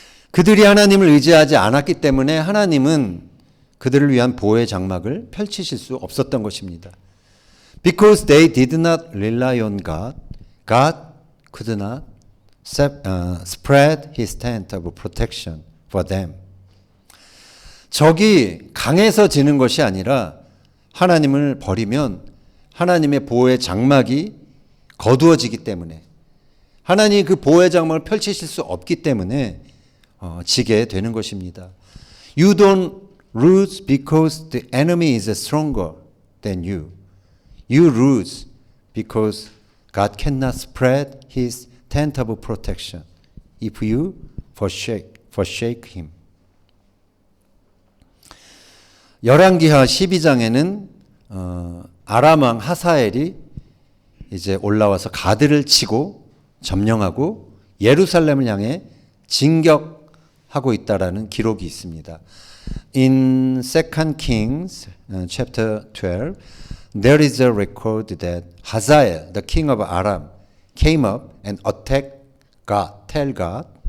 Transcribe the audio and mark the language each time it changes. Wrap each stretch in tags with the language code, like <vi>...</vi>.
<ko>그들이 하나님을 의지하지 않았기 때문에 하나님은 그들을 위한 보호의 장막을 펼치실 수 없었던 것입니다.</ko> <en>Because they did not rely on God, God could not spread his tent of protection for them.</en> <ko>적이 강해서 지는 것이 아니라 하나님을 버리면 하나님의 보호의 장막이 거두어지기 때문에 하나님이 그 보호의 장막을 펼치실 수 없기 때문에 지게 되는 것입니다.</ko> <en>You don't lose because the enemy is stronger than you. You lose because God cannot spread his tent of protection if you forsake him.</en> <ko>열왕기하 12장에는 아람 왕 하사엘이 이제 올라와서 가드를 치고 점령하고 예루살렘을 향해 진격하고 있다라는 기록이 있습니다.</ko> <en>In 2 Kings chapter 12, there is a record that Hazael, the king of Aram, came up and attacked Tel Gad.</en>